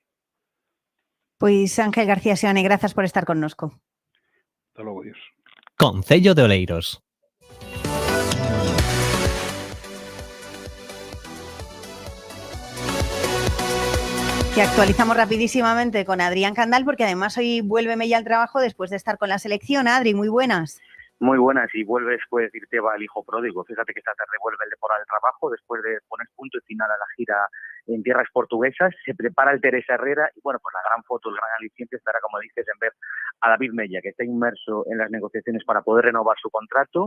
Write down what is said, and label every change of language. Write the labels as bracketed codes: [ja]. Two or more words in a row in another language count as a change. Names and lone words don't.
[gl] Pois Ángel García Seoane, grazas por estar connosco. Hasta logo, Dios. Concello de Oleiros. [es] Que actualizamos rapidísimamente con Adrián Candal, porque además hoy vuelve Mella al trabajo después de estar con la selección. Adri, muy buenas. Muy buenas, y vuelves, puedes decirte, va el hijo pródigo. Fíjate que esta tarde vuelve el Depor al trabajo después de poner punto y final a la gira en tierras portuguesas. Se prepara el Teresa Herrera y, bueno, pues la gran foto, el gran aliciente estará, como dices, en ver a David Mella, que está inmerso en las negociaciones para poder renovar su contrato.